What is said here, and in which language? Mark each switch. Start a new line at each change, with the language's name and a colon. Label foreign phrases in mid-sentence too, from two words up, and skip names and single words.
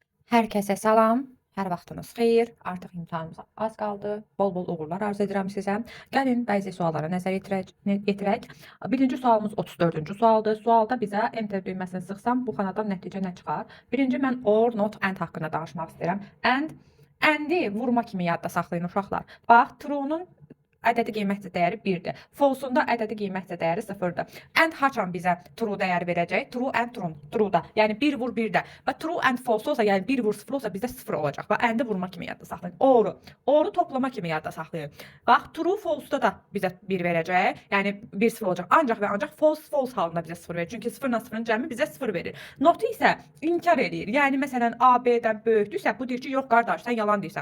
Azerbaijani: Hər kəsə salam, hər vaxtınız xeyir. Artıq imtahanımıza az qaldı. Bol-bol uğurlar arzu edirəm sizə. Gəlin bəzi suallara nəzər yetirək. Birinci sualımız 34-cü sualdır. Sualda bizə enter düyməsini sıxsam bu xanadan nəticə nə çıxar? Birinci mən
English: or, not, and
Azerbaijani: haqqında danışmaq istəyirəm. And-i vurma kimi yadda saxlayın uşaqlar. Bax, true-nun ədədi qiymətli dəyəri 1-dir. False-unda ədədi qiymətli dəyəri 0-dır. And haçan bizə true dəyər verəcək?
English: True and true-da.
Azerbaijani: Yəni 1 vur 1-də. Və
English: true and false
Azerbaijani: olsa, yəni 1 vur 0 olsa bizdə 0 olacaq. Və and-i vurma kimi yadda saxlayın. Or-u toplama kimi yadda saxlayın. Bax,
English: true false-da
Azerbaijani: da bizə 1 verəcək. Yəni 1 0 olacaq. Ancaq və ancaq false halında bizə 0 verir. Çünki 0 ilə 0-ın cəmi bizə 0 verir. Not isə inkar edir. Yəni məsələn A B-dən böyükdürsə, bu deyir ki, yox qardaş, sən yalan deyirsən.